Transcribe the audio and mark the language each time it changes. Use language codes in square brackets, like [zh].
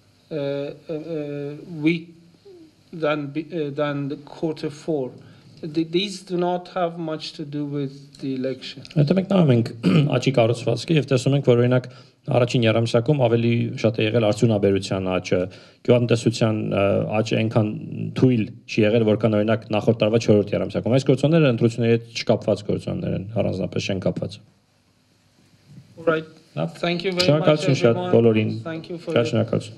[en] weak than the quarter 4. These do not have much to do with the election. [hy] Հետո մենք նայում ենք աճի կառուցվածքը եւ տեսնում ենք, որ օրինակ առաջին երամսյակում ավելի շատ է եղել արդյունաբերության աճը, գյուղատնտեսության աճը այնքան թույլ չի եղել, որքան օրինակ նախորդ տարվա 4-րդ երամսյակում։ Այս գործոնները ընտրությունների հետ չկապված գործոններ են, առանձնապես չեն կապված։ [en] All right. Thank you very much everyone. Thank you for